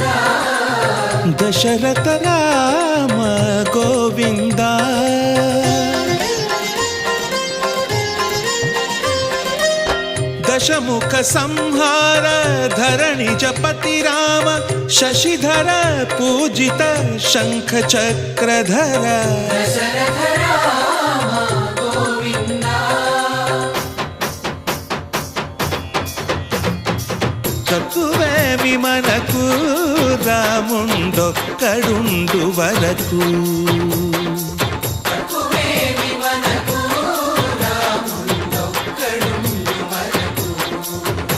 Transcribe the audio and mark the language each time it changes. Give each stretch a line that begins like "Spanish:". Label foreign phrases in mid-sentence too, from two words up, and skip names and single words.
Sanskrit: दशरथ राम गोविन्द दशमुख संहार धरणि जपति राम शशिधर पूजित शंख चक्रधर। दशरथ राम गोविन्द
Telugu: చక్కువేమి మనకు రాముండొక్కడుండు వరకు. చక్కువేమి మనకు రాముండొక్కడుండు వరకు.